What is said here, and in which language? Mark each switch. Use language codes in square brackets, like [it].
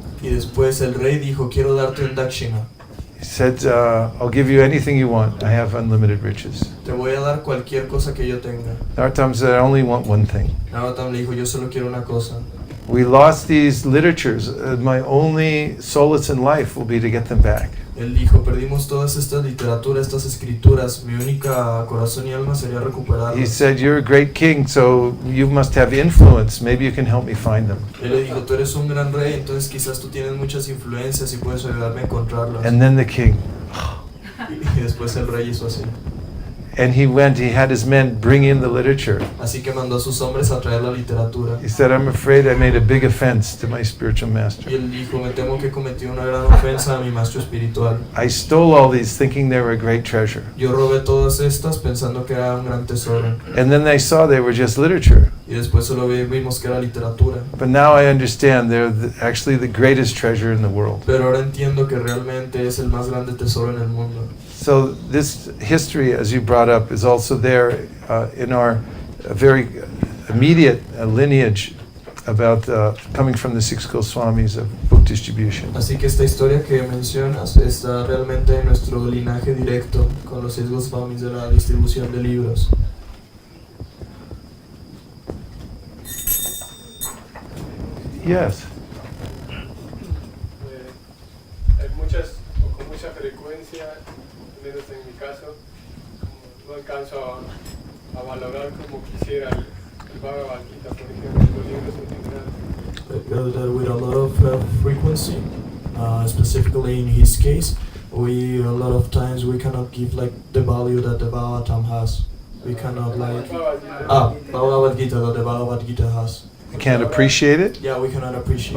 [es] Y después el rey dijo, quiero darte un dakshina. [en] He said, I'll give you anything you want. I have unlimited riches. [es] Te voy a dar cualquier cosa que yo tenga. [en] Narottam said, I only want one thing. [es] Narottam le dijo, yo solo quiero una cosa. [en] We lost these literatures. My only solace in life will be to get them back. [es] Él dijo, perdimos todas estas literaturas, estas escrituras. Mi única corazón y alma sería [en] He [es] recuperarlas. [en] said, you're a great king, so you must have influence. Maybe you can help me find them. [es] Él le dijo, tú eres un gran rey, entonces quizás tú tienes muchas influencias y puedes ayudarme a encontrarlas. [en] And then the king, [es] Y después el rey hizo así. [en] and he had his men bring in the literature. [es] Así que mandó a sus hombres a traer la literatura. [en] He said, I'm afraid I made a big offense to my spiritual master. [es] Y él dijo, me temo que cometí una gran ofensa a mi maestro espiritual. [en] I stole all these thinking they were a great treasure. [es] Yo robé todas estas pensando que era un gran tesoro. [en] And then they saw they were just literature. [es] Y después solo vimos que era literatura. [en] But now I understand they're actually the greatest treasure in the world. [es] Pero ahora entiendo que realmente es el más grande tesoro en el mundo. [en] So this history, as you brought up, is also there in our very immediate lineage about coming from the six Goswamis of book distribution. [es] Así que esta historia que mencionas está realmente en nuestro linaje directo con los 6 Goswamis de la distribución de libros. [en] Yes. [es] Hay muchas, o con mucha frecuencia, al menos en mi caso, no alcanzo a valorar como quisiera el Bhagavad Gita, por ejemplo, los libros en general. [en] That with a lot of frequency, specifically in his case, a lot of times we cannot give like the value that the Bhagavatam has. We cannot like Bhagavad Gita that the Bhagavad Gita has. You can't appreciate it? Yeah, we cannot appreciate.